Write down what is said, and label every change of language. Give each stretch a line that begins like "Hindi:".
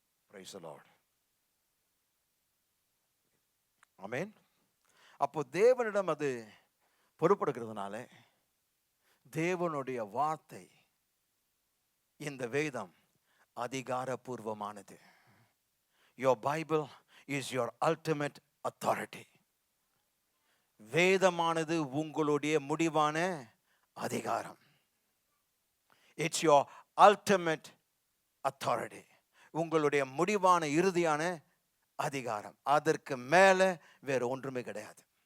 English: Praise the Lord.
Tamil: ஆமென். அப்போ தேவனிடம் அது பொறுப்படுகிறதுனால தேவனுடைய வார்த்தை, இந்த வேதம் அதிகாரபூர்வமானது.
English: Your Bible is your ultimate authority.
Tamil: வேதமானது உங்களுடைய முடிவான அதிகாரம்.
English: It's your ultimate
Tamil: அத்தாரிட்டி, உங்களுடைய முடிவான இறுதியான அதிகாரம். அதற்கு மேல வேற ஒன்றுமே கிடையாது.